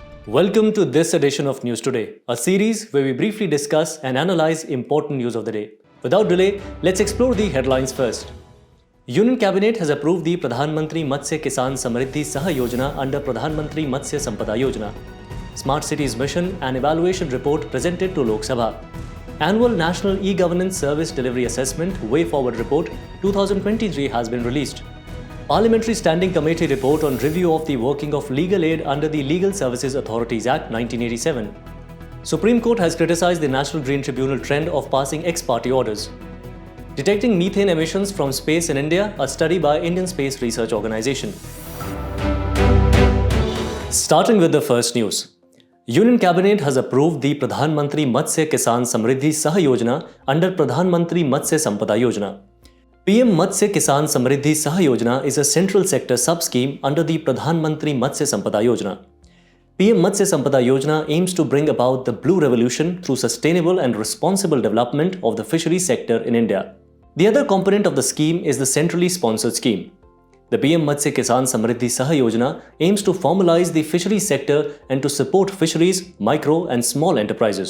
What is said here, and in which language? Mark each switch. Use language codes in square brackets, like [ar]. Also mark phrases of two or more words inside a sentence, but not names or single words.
[en] Welcome to this edition of News Today, a series where we briefly discuss and analyze important news of the day. Without delay, let's explore the headlines first. Union Cabinet has approved the Pradhan Matsya Kisan Samridhi Sah-Yojana under Pradhan Matsya Sah-Yojana. Smart Cities Mission and Evaluation Report presented to Lok Sabha. Annual National E-Governance Service Delivery Assessment Way Forward Report 2023 has been released. Parliamentary Standing Committee report on review of the working of legal aid under the Legal Services Authorities Act 1987. Supreme Court has criticized the National Green Tribunal trend of passing ex-parte orders. Detecting methane emissions from space in India, a study by Indian Space Research Organisation. Starting with the first news. Union Cabinet has approved the Pradhan Matsya Kisan Samridhi Sah-Yojana under Pradhan Matsya Yojana. PM-MKSSY Samridhi Sah-Yojana is a central sector sub-scheme under the Pradhan Matsya Yojana. PM-MKSSY Yojana aims to bring about the blue revolution through sustainable and responsible development of the fisheries sector in India. The other component of the scheme is the centrally sponsored scheme. The PM-MKSSY Samridhi Sah-Yojana aims to formalize the fisheries sector and to support fisheries, micro and small enterprises.